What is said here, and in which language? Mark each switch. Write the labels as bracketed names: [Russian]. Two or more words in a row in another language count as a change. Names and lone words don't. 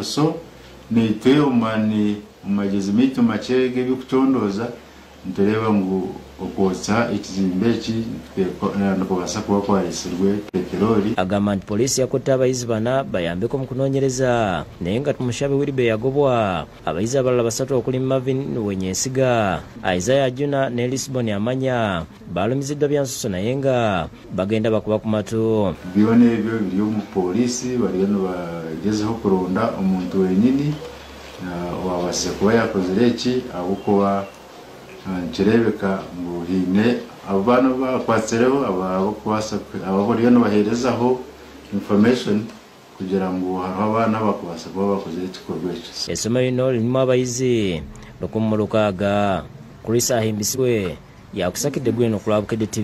[Nyankole] So neitwe omani omagezi mitu machege bikutondoza ntereba ngu okwotsa ekizimbe eki nakubasa kuba kwarisirwe peteroli. [Ganda] Agamba nti poliisi yakutte abayizi bana bayambeko mu kunoonyereza naye nga Mushabe Wilbe yagobwa. Abayizi abalala basatu okuli Marvin Wenyesiga, Isaiah Juna ne Lisbon Amanya balumiziddwa byansuso naye nga bagenda bakuba ku matu. [Nyankole] Byona ebyo biri omu poliisi bariyo nibagezaho kuronda omuntu wenyini wabasire kuba yakozere eki ahakuba nkirebeka ngu hiine abo baana bakwasireho abo bariyo nibaheerezaho information kugira ngu hariho abaana bakubaasa kuba bakozere ekikorwa ekyo. [Ganda] Essomero lino lirimu abayizi 106. Chris ahimbisibwe yakusakidde gwino ku lwa Bukedde TV.